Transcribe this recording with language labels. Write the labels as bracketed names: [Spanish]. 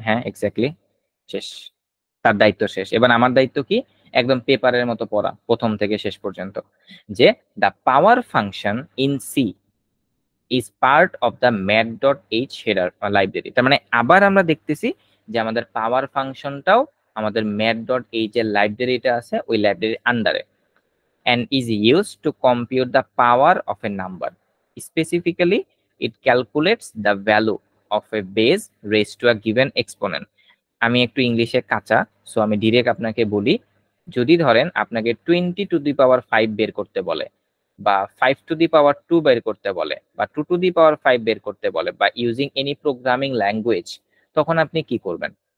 [Bangla] হ্যাঁ, এক্স্যাক্টলি, শেষ, তার দায়িত্ব শেষ। এবার আমার দায়িত্ব কি, একদম পেপারের মতো পড়া প্রথম থেকে শেষ পর্যন্ত, যে [English] The power function in C is part of the math header library. [Bangla] তার মানে আবার আমরা দেখতেছি যে আমাদের পাওয়ার ফাংশনটাও আমাদের ম্যাথ.h এর লাইব্রেরিটা আছে, ওই লাইব্রেরির আন্ডারে, [English] and is used to compute the power of a number. Specifically, it calculates the value of a base raised to a given exponent. [Bangla] আমি একটু ইংলিশে কাঁচা, সো আমি ডিরেক্ট আপনাকে বলি, যদি ধরেন আপনাকে 20⁵ বের করতে বলে, বা 5⁵2 বের করতে বলে, বা 2⁵5 বের করতে বলে, বা [English] using any programming language, [Bangla] তখন আপনি কি করবেন?